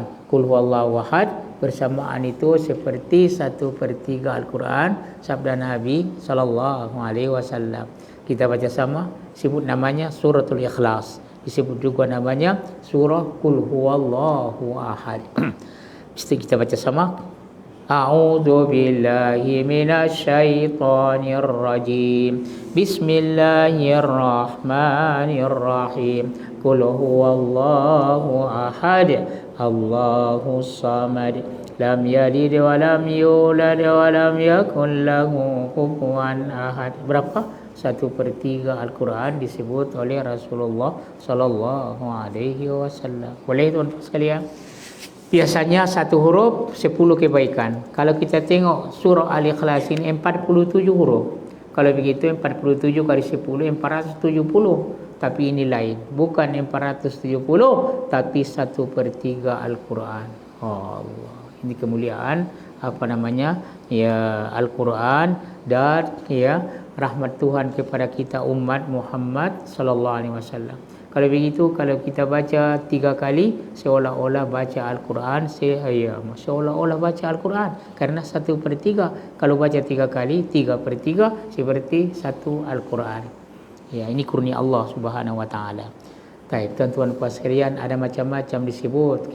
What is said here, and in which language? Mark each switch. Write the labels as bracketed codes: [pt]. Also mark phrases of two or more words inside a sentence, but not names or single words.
[ms] Qul huwallahu ahad bersamaan itu seperti 1/3 Al-Quran, sabda Nabi [ar] صلى الله عليه وسلم. [ms] Kita baca sama, sebut namanya suratul Ikhlas, disebut juga namanya surah Qul huwallahu ahad. Mesti kita baca sama. [ar] أعوذ بالله من الشيطان الرجيم. بسم الله الرحمن الرحيم. قل هو الله أحد الله الصمد لم يلد ولم يولد ولم يكن له كفوا أحد. [ms] Berapa? 1/3 Al-Quran disebut oleh Rasulullah [ar] صلى الله عليه وسلم. [ms] Boleh tuan-tuan sekalian? Biasanya satu huruf 10 kebaikan. Kalau kita tengok surah Al-Ikhlas ini 47 huruf. Kalau begitu 47 kali 10 470. Tapi ini lain, bukan 470, tapi 1/3 Al-Quran. Allah. Ini kemuliaan ya Al-Quran dan ya rahmat Tuhan kepada kita umat Muhammad [ar] صلى الله عليه وسلم. [ms] Kalau begitu, kalau kita baca 3 kali seolah-olah baca Al-Quran, seolah-olah baca Al-Quran kerana 1/3. Kalau baca 3 kali 3/3 seperti 1 Al-Quran. Ya, ini kurnia Allah [ar] سبحانه وتعالى. [ms] Baik, tuan-tuan puan sekalian, ada macam-macam disebut.